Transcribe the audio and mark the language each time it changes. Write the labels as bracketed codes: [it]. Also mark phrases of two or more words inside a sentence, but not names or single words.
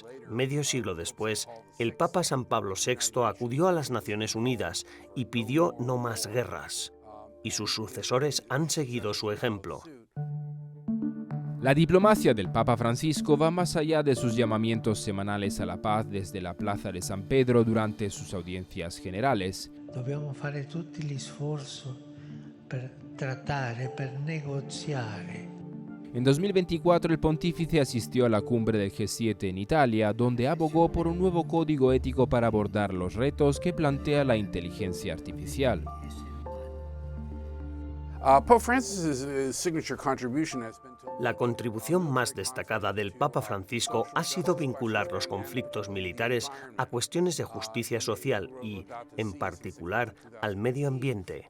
[es] Medio siglo después, el Papa San Pablo VI acudió a las Naciones Unidas y pidió no más guerras. Y sus sucesores han seguido su ejemplo. La diplomacia del Papa Francisco va más allá de sus llamamientos semanales a la paz desde la Plaza de San Pedro durante sus audiencias generales. [it] Dobbiamo fare tutti gli sforzi per trattare, per negoziare. [es] En 2024 el pontífice asistió a la cumbre del G7 en Italia, donde abogó por un nuevo código ético para abordar los retos que plantea la inteligencia artificial. La contribución más destacada del Papa Francisco ha sido vincular los conflictos militares a cuestiones de justicia social y, en particular, al medio ambiente.